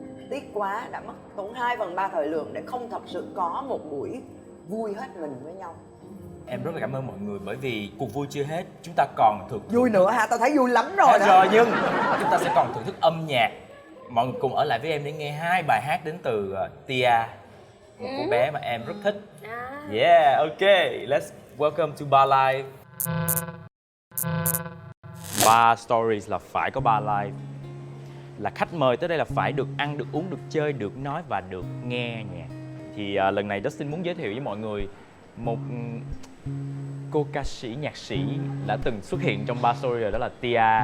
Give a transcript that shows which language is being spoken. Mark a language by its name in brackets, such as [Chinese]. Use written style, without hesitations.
[Vietnamese] Tiếc quá, đã mất tốn 2/3 thời lượng để không thật sự có một buổi vui hết mình với nhau. Em rất là cảm ơn mọi người bởi vì cuộc vui chưa hết, chúng ta còn thưởng thức. Vui nữa hả? Tao thấy vui lắm rồi Hết đó. rồi, nhưng chúng ta sẽ còn thưởng thức âm nhạc. Mọi người cùng ở lại với em để nghe 2 bài hát đến từ Tia, một cô bé mà em rất thích. [English] Yeah, okay, let's welcome to Bar Live. [Vietnamese] Bar Stories là phải có Bar Live. Là khách mời tới đây là phải được ăn, được uống, được chơi, được nói và được nghe nhạc. Thì lần này Dustin muốn giới thiệu với mọi người một cô ca sĩ, nhạc sĩ đã từng xuất hiện trong Bar Story rồi, đó là Tia.